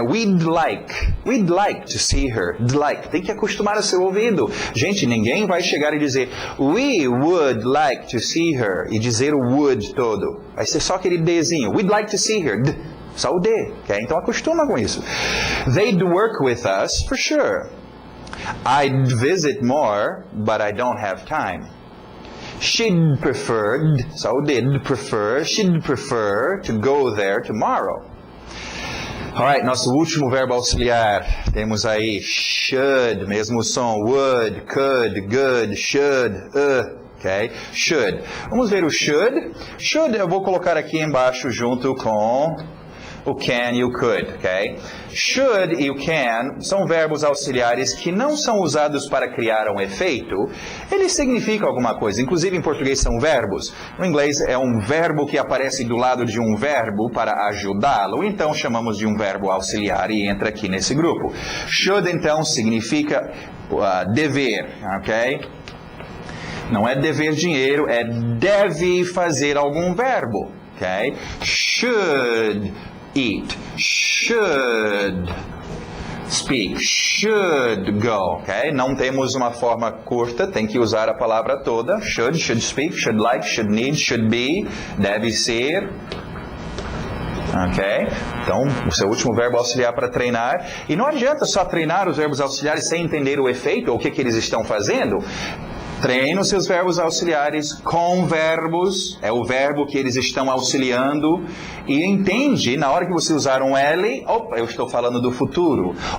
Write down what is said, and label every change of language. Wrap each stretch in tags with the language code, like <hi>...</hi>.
<en>We'd like to see her. Like.</en> <pt>Tem que acostumar o seu ouvido. Gente, ninguém vai chegar e dizer</pt> <en>we would like to see her</en> <pt>e dizer o would todo. Vai ser só aquele Dzinho.</pt> <en>We'd like to see her.</en> <pt>Só o D, ok? Então acostuma com isso.</pt> <en>They'd work with us for sure. I'd visit more, but I don't have time. She'd prefer, so did prefer, she'd prefer to go there tomorrow.</en> <pt>Alright, nosso último verbo auxiliar. Temos aí should, mesmo som, would, could, good, should, ok? Should. Vamos ver o should. Should eu vou colocar aqui embaixo junto com o can e o could, ok? Should e o can são verbos auxiliares que não são usados para criar um efeito. Eles significam alguma coisa. Inclusive, em português são verbos. No inglês é um verbo que aparece do lado de um verbo para ajudá-lo. Então, chamamos de um verbo auxiliar e entra aqui nesse grupo. Should, então, significa dever, ok? Não é dever dinheiro, é deve fazer algum verbo, ok?</pt> <en>Should eat, should speak, should go, ok?</en> <pt>Não temos uma forma curta, tem que usar a palavra toda.</pt> <en>Should speak, should like, should need, should be,</en> <pt>deve ser,</pt> <en>ok?</en> <pt>Então, o seu último verbo auxiliar para treinar. E não adianta só treinar os verbos auxiliares sem entender o efeito ou o que eles estão fazendo. Treina os seus verbos auxiliares com verbos, é o verbo que eles estão auxiliando, e entende, na hora que você usar um L, opa, eu estou falando do futuro.</pt>